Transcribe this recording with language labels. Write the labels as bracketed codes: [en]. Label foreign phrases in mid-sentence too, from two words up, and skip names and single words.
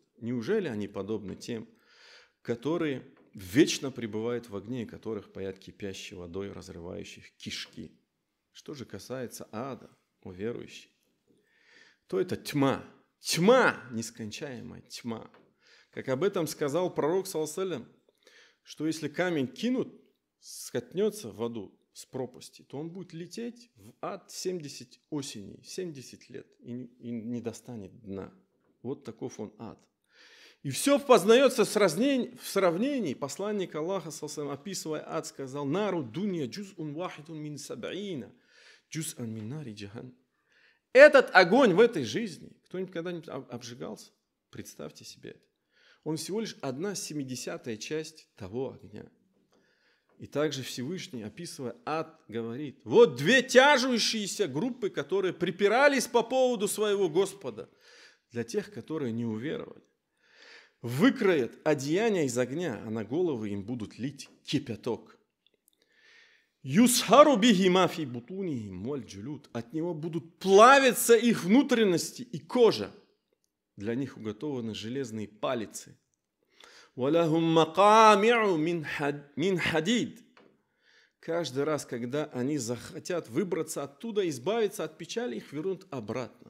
[ru] Неужели они подобны тем, которые вечно пребывают в огне, и которых паят кипящей водой, разрывающих кишки? Что же касается ада, о верующий, то это тьма. Тьма, нескончаемая тьма. Как об этом сказал пророк, [ar] صلى الله عليه وسلم, [ru] что если камень кинут, скатнется в воду с пропасти, то он будет лететь в ад 70 осеней, 70 лет и не достанет дна. Вот таков он ад. И все познается в сравнении. Посланник Аллаха, описывая ад, сказал: [ar] «نار الدنيا جزء واحد من سبعين جزءا من نار جهنم». [ru] Этот огонь в этой жизни, кто-нибудь когда-нибудь обжигался? Представьте себе это. Он всего лишь 1/70 часть того огня. И также Всевышний, описывая ад, говорит: вот две тяжущиеся группы, которые припирались по поводу своего Господа, для тех, которые не уверовали. Выкроят одеяния из огня, а на головы им будут лить кипяток. [ar] يصهر به ما في بطونهم والجلود. [ru] От него будут плавиться их внутренности и кожа. Для них уготованы железные палицы. [ar] ولهم مقامع من حديد. [ru] Каждый раз, когда они захотят выбраться оттуда, избавиться от печали, их вернут обратно.